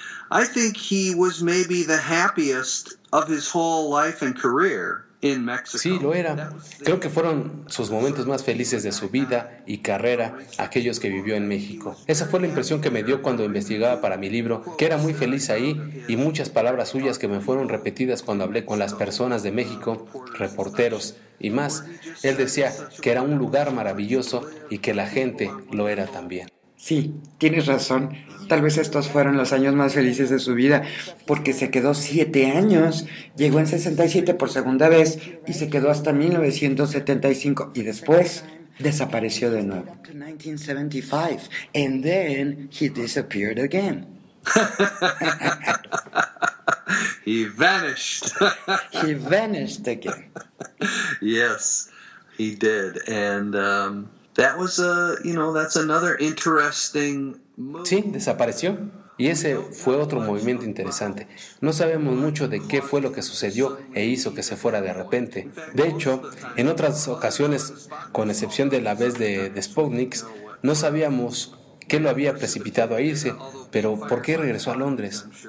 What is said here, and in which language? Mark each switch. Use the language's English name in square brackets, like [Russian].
[English] I think he was maybe the happiest of his whole life and career. [Spanish] Sí, lo era. Creo que fueron sus momentos más felices de su vida y carrera aquellos que vivió en México. Esa fue la impresión que me dio cuando investigaba para mi libro, que era muy feliz ahí, y muchas palabras suyas que me fueron repetidas cuando hablé con las personas de México, reporteros y más. Él decía que era un lugar maravilloso y que la gente lo era también. Sí, tienes razón. Tal vez estos fueron los años más felices de su vida, porque se quedó 7 años. Llegó en 67 por segunda vez y se quedó hasta 1975 y después desapareció de nuevo. [English] 1975 and then he disappeared again. He vanished. He vanished again. Yes, he did. And that was a, you know, that's another interesting move. [Spanish] Sí, desapareció. Y ese fue otro movimiento interesante. No sabemos mucho de qué fue lo que sucedió e hizo que se fuera de repente. De hecho, en otras ocasiones, con excepción de la vez de Sputniks, no sabíamos qué lo había precipitado a irse, pero ¿por qué regresó a Londres?